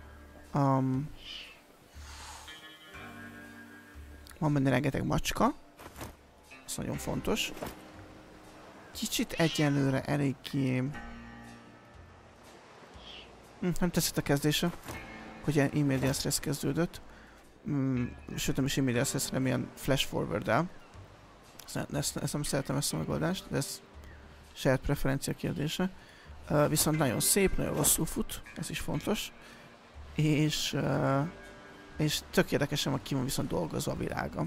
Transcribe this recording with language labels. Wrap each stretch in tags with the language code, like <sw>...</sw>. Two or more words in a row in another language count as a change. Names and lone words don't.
<hu>Van benne rengeteg macska. Ez nagyon fontos. Kicsit egyenlőre eléggé... nem tetszett a kezdése, hogy ilyen</hu> <en>immediate stress</en> <hu>kezdődött. Sőt, nem is</hu> <en>immediate stress,</en> <hu>hanem ilyen</hu> <en>flash forward-</en> <hu>el. Ezt nem szeretem, ezt a megoldást, de ez saját preferencia kérdése. Viszont nagyon szép, nagyon rosszul fut, ez is fontos. És tök érdekesen van ki van viszont dolgozva a világa.</hu>